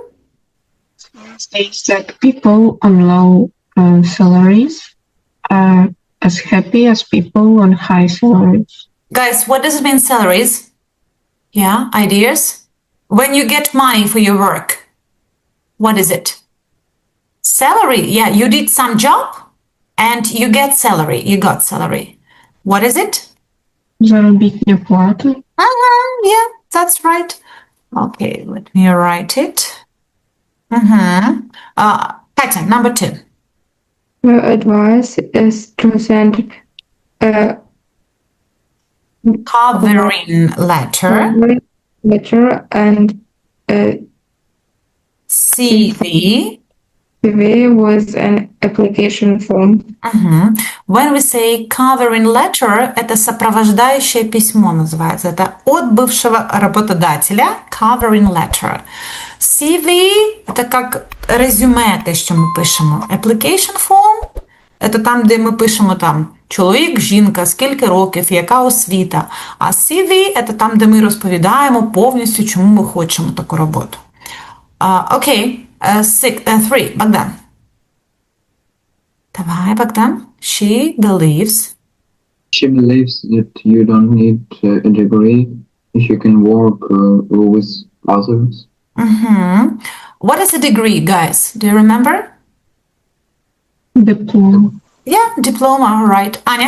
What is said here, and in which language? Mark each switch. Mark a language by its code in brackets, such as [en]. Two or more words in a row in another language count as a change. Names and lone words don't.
[en] It states that people on low salaries are as happy as people on high salaries. Guys, what does it mean, salaries? Yeah, ideas? When you get money for your work, what is it? Salary, yeah, you did some job and you get salary, you got salary. What is it? [uk] Заробітня плата. [en] Yeah, that's right. Okay, let me write it. Katya, number 2. Her advice is to send a covering letter and a CV CV was an application form. When we say covering letter, [ru] это сопровождающее письмо называется. Это от бывшего работодателя, [en] covering letter. [uk] CV – [ru] это как резюме, [uk] те, що ми пишемо. [en] Application form [uk] – це там, де ми пишемо там чоловік, жінка, скільки років, яка освіта. А CV – це там, де ми розповідаємо повністю, чому ми хочемо таку роботу. Окей, 3, Богдан. Давай, Богдан. [en] She believes that you don't need a degree if you can work with others. What is a degree, guys? Do you remember? Diploma. Yeah, diploma, right. Anya?